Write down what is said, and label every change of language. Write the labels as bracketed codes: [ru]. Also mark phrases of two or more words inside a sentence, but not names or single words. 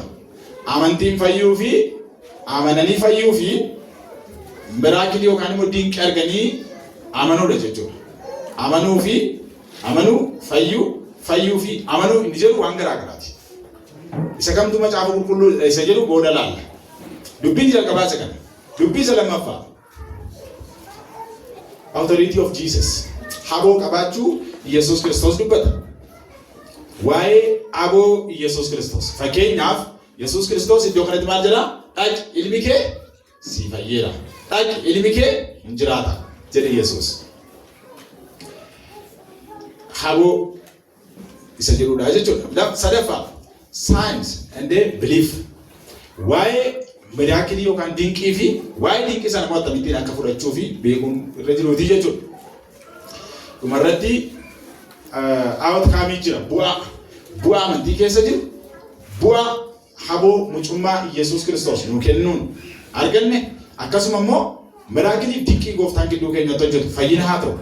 [om] Amantiin fayyuu fi amananii fayyuu fi miraakilii yookaan immoo dinqii arganii amanuudha jechuudha. Amanuu fi amanuu fayyuu fi amanuu inni jedhu waan garaa garaati. Isa kamtu macaafa qulqulluu isa jedhu booda laalla. Dubbiin jalqabaa isa kana. Dubbii isa lammaffaa. [en] Authority of Jesus. [om] Haboo qabaachuu Yesuus Kiristoos dubbata. Waa'ee aboo Yesuus Kiristoos. Fakkeenyaaf Yesuus Kiristoos iddoo kanatti maal jedha? Dhaqi ilmi kee si fayyeera. Dhaqi ilmi kee hin jiraata jedhe Yesuus. Haboo isa jedhudha jechuudha. [en] Sadaffaa science and belief. [om] Waa'ee miraakilii yookaan dinqii fi waa'ee dinqii sana immoo akkamittiin akka fudhachuu fi beekuun irra jiruuti jechuudha. Dhumarratti outcome jira. Bu'aa amantii keessa jiru. Bu'aa haboo mucummaa Yesuus Kiristoos nuu kennuun arganne akkasuma immoo miraakilii dinqii gooftaan gidduu keenyatti hojjetu fayyina haa ta'u.